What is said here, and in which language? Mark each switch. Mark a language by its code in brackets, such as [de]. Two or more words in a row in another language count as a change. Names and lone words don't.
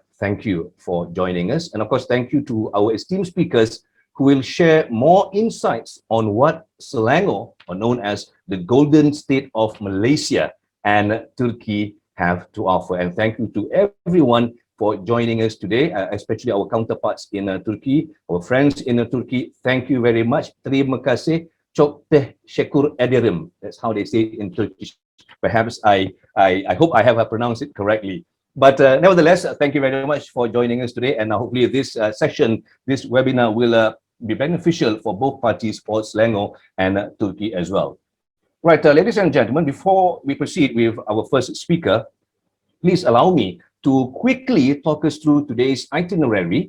[en] Thank you for joining us. And of course, thank you to our esteemed speakers who will share more insights on what Selangor, or known as the Golden State of Malaysia, and Turkey have to offer. And thank you to everyone for joining us today, especially our counterparts in Turkey, our friends in Turkey. Thank you very much. [ms] Terima kasih. [tr] Çok teşekkür ederim. [en] That's how they say it in Turkish. Perhaps I hope I have pronounced it correctly. But nevertheless, thank you very much for joining us today. And hopefully this session, this webinar will be beneficial for both parties, for Selangor and Turkey as well. Right, ladies and gentlemen, before we proceed with our first speaker, please allow me to quickly talk us through today's itinerary.